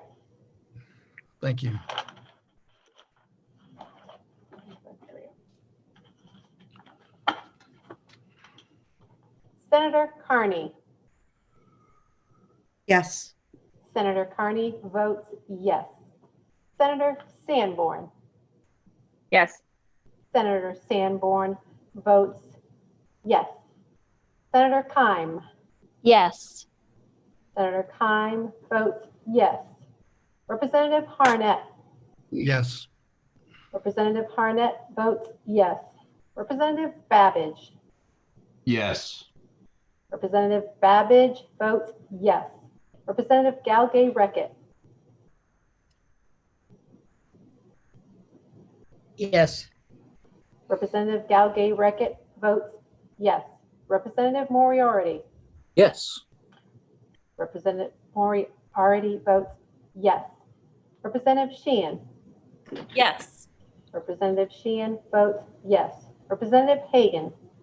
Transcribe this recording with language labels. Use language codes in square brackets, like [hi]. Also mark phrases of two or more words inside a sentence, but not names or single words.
[en] Thank you. Senator Carney. Yes. Senator Carney votes yes. Senator Sanborn. Yes. Senator Sanborn votes yes. Senator Keim. Yes. Senator Keim votes yes. Representative Harnett. Yes. Representative Harnett votes yes. Representative Babbage. Yes. Representative Babbage votes yes. Representative Galgay-Reckitt. Yes. Representative Galgay-Reckitt votes yes. Representative Moriarty. Yes. Representative Moriarty votes yes. Representative Sheehan. Yes. Representative Sheehan votes yes. Representative Hagan.